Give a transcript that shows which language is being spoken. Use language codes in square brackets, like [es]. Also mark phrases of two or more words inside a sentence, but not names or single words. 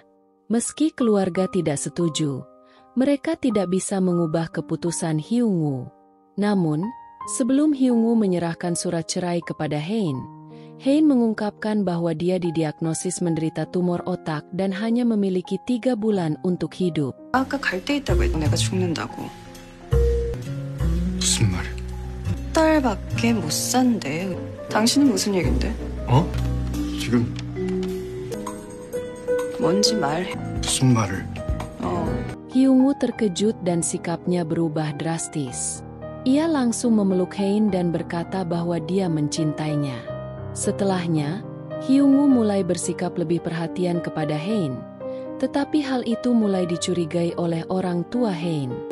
[id] Meski keluarga tidak setuju, mereka tidak bisa mengubah keputusan Hyung-woo. Namun, sebelum Hyung-woo menyerahkan surat cerai kepada Hein, Hein mengungkapkan bahwa dia didiagnosis menderita tumor otak dan hanya memiliki 3 bulan untuk hidup. [ko] 아까 갈 데 있다고 해도 내가 죽는다고. 무슨 말이야? 달밖에 못 산대. 당신은 무슨 얘긴데? 어? 지금 뭔지 말해. 무슨 말을? [id] Hyung-woo terkejut dan sikapnya berubah drastis. Ia langsung memeluk Hein dan berkata bahwa dia mencintainya. Setelahnya, Hyung-woo mulai bersikap lebih perhatian kepada Hein, tetapi hal itu mulai dicurigai oleh orang tua Hein.